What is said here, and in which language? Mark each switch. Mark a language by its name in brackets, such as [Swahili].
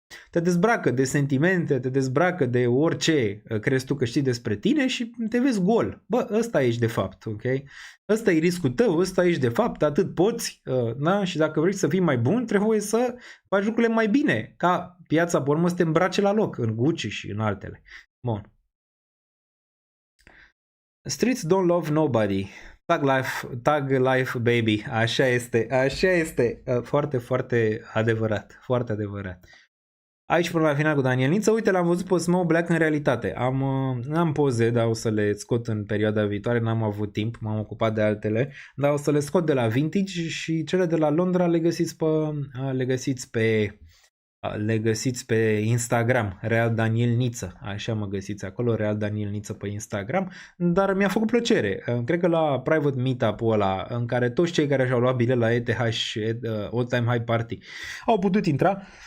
[Romanian] Te dezbracă de sentimente, te dezbracă de orice crezi tu că știi despre tine și te vezi gol. Bă, ăsta ești de fapt, ok? Ăsta e riscul tău, ăsta ești de fapt, atât poți, da? Și dacă vrei să fii mai bun, trebuie să faci lucrurile mai bine, ca piața pe urmă să te îmbrace la loc, în Gucci și în altele. Bun. [English] Streets don't love nobody. Tag life baby. [Romanian] Așa este. Foarte, foarte adevărat. Foarte adevărat. Aici până la final cu Daniel Niță. Uite, l-am văzut pe Smoke Black în realitate. N-am poze, dar o să le scot în perioada viitoare. N-am avut timp, m-am ocupat de altele. Dar o să le scot de la Vintage și cele de la Londra le găsiți pe Instagram, Real Daniel Niță, așa mă găsiți acolo, Real Daniel Niță pe Instagram, dar mi-a făcut plăcere, cred că la private meetup-ul ăla, în care toți cei care și-au luat bilet la ETH All Time High Party au putut intra,